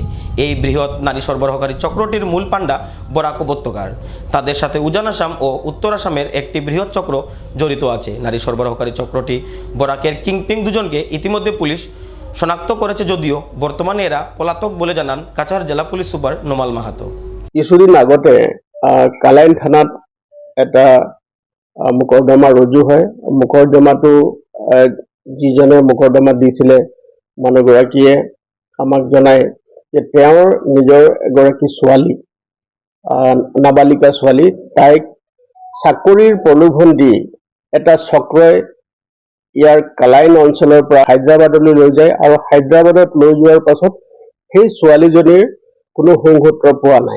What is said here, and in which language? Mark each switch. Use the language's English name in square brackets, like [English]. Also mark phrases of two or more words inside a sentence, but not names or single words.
[Bangla] এই বৃহৎ নারী সরবরাহকারী চক্রটির মূল পাণ্ডা বরাক উপত্যকার। তাদের সাথে উজান আসাম ও উত্তর আসামের একটি বৃহৎ চক্র জড়িত আছে। নারী সরবরাহকারী চক্রটি বরাকের কিংপিং 2 জনকে ইতিমধ্যে পুলিশ শনাক্ত করেছে, যদিও বর্তমানে এরা পলাতক বলে জানান কাছাড় জেলা পুলিশ সুপার নোমাল মাহাতো। [Assamese] কিছুদিন আগতে কালাইন থানাত এটা মোকৰ্দমা ৰুজু হয়। মোকৰ্দমাটো যিজনে মোকৰ্দমা দিছিলে মানুহগৰাকীয়ে আমাক জনায় যে তেওঁৰ নিজৰ এগৰাকী ছোৱালী, নাবালিকা ছোৱালী, তাইক চাকৰিৰ প্ৰলোভন দি এটা চক্ৰই ইয়াৰ কালাইন অঞ্চলৰ পৰা হায়দৰাবাদলৈ লৈ যায়, আৰু হায়দৰাবাদত লৈ যোৱাৰ পাছত সেই ছোৱালীজনীৰ কোনো সংসূত্ৰ পোৱা নাই।